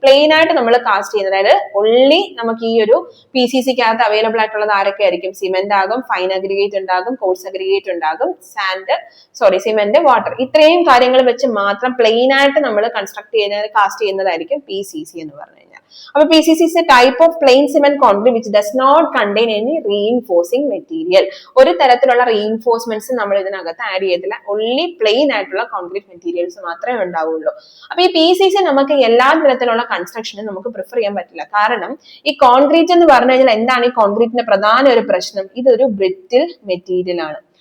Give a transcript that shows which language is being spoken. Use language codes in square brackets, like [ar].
[ml] Plain ആയിട്ട് നമ്മൾ cast ചെയ്യുന്നത്, അതായത് ഒൺലി നമുക്ക് ഈ ഒരു PCCക്കകത്ത് അവൈലബിൾ ആയിട്ടുള്ളത് ആരൊക്കെ ആയിരിക്കും, സിമെന്റ് ആകും, ഫൈൻ അഗ്രിഗേറ്റ് ഉണ്ടാകും, കോഴ്സ് അഗ്രിഗേറ്റ് ഉണ്ടാകും, സിമെന്റ്, വാട്ടർ. ഇത്രയും കാര്യങ്ങൾ വെച്ച് മാത്രം പ്ലെയിൻ ആയിട്ട് നമ്മൾ കൺസ്ട്രക്ട് ചെയ്യുന്നത്, കാസ്റ്റ് ചെയ്യുന്നതായിരിക്കും PCC എന്ന് പറഞ്ഞു കഴിഞ്ഞാൽ. അപ്പൊ [en] PCC is a type of plain cement concrete which does not contain any reinforcing material. [ml] ഒരു തരത്തിലുള്ള റീഇൻഫോഴ്സ്മെന്റ്സ് നമ്മൾ ഇതിനകത്ത് ആഡ് ചെയ്തില്ല, ഒൺലി പ്ലെയിൻ ആയിട്ടുള്ള കോൺക്രീറ്റ് മെറ്റീരിയൽസ് മാത്രമേ ഉണ്ടാവുള്ളൂ. അപ്പൊ ഈ PCC നമുക്ക് എല്ലാ തരത്തിലുള്ള കൺസ്ട്രക്ഷനും നമുക്ക് പ്രിഫർ ചെയ്യാൻ പറ്റില്ല. കാരണം ഈ കോൺക്രീറ്റ് എന്ന് പറഞ്ഞു കഴിഞ്ഞാൽ എന്താണ് ഈ കോൺക്രീറ്റിന്റെ പ്രധാന ഒരു പ്രശ്നം, ഇതൊരു ബ്രിറ്റിൽ മെറ്റീരിയൽ ആണ്.